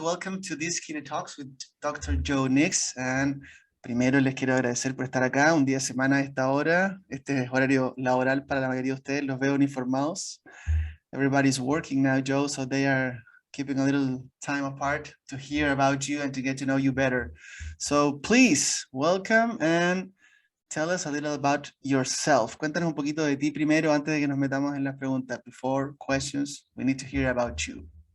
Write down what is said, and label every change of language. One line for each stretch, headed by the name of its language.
English: Welcome to this Kine Talks with Dr. Jo Nijs.
Spanish: And primero les quiero agradecer por estar acá un día de semana a esta hora. Este es horario laboral para la mayoría de ustedes. Los veo uniformados.
English: Everybody's working now, Joe, so they are keeping a little time apart to hear about you and to get to know you better. So please, welcome and tell us a little about yourself.
Spanish: Cuéntanos un poquito de ti primero antes de que nos metamos en las preguntas.
English: Before questions, we need to hear about you.